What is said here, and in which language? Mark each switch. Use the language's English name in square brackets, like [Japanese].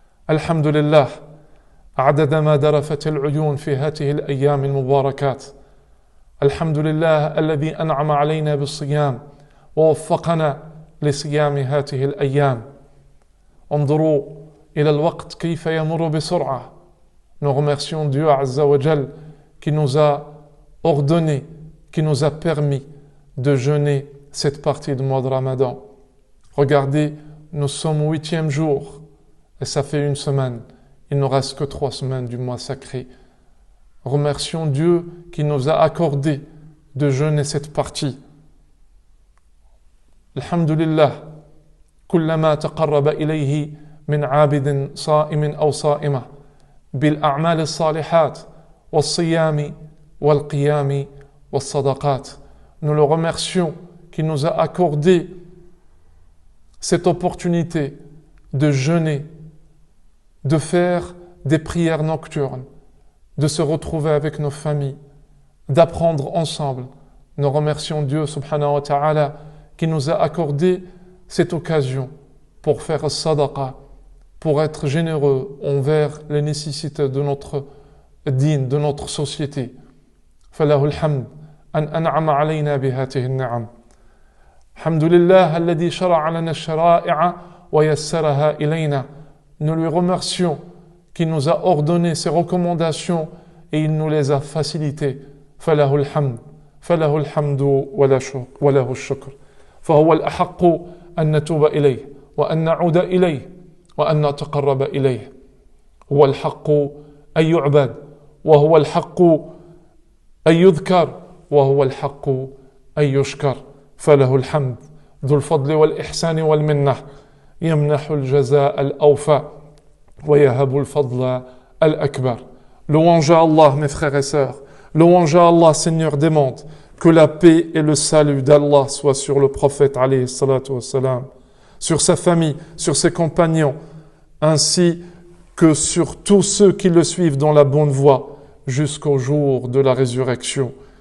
[Arabic] الحمد لله عدد ما درفت العيون في هذه الأيام المباركات الحمد لله الذي أنعم علينا بالصيام ووفقنا لصيام هذه الأيام انظروا إلى الوقت كيف يمر بسرعة. [French] Nous remercions Dieu Azza wa Jal qui nous a ordonné, qui nous a permis de jeûner cette partie du mois de Ramadan. Regardez, nous sommes au 8e jour et ça fait une semaine. Il ne reste que 3 semaines du mois sacré. Remercions Dieu qui nous a accordé de jeûner cette partie. Alhamdulillah, [Arabic] كلما تقرب إليه من عابد صائم أو صائمة بالأعمال الصالحات والصيام والقيام والصدقات. [French] Nous le remercions qui nous a accordé cette opportunité de jeûner, de faire des prières nocturnes, de se retrouver avec nos familles, d'apprendre ensemble. Nous remercions Dieu subhanahu wa ta'ala qui nous a accordé cette occasion pour faire sadaqa, pour être généreux envers les nécessités de notre dîne, de notre société. [Arabic] فله الحمد أن أنعم علينا بهذه النعم. الحمد لله الذي شرع لنا الشرائع ويسرها إلينا. [French] Nous lui remercions qui nous a ordonné ses recommandations et il nous les a facilitées. [Arabic] فله الحمد فله الحمد وله الشكر فهو الأحق أن نتوب إليه وأن نعود إليه وأن نتقرب إليه. هو الحق أن يعبد وهو الحق أن يذكر وهو الحق أن يشكر. فله الحمد ذو الفضل والإحسان والمنة يمنح الجزاء الأوفى ويهب الفضل الأكبر. [French] Louange à Allah, mes frères et sœurs. Louange à Allah, Seigneur des mondes. Que la paix et le salut d'Allah soient sur le prophète alayhi salatu wassalam, sur sa famille, sur ses compagnons, ainsi que sur tous ceux qui le suivent dans la bonne voie jusqu'au jour de la résurrection.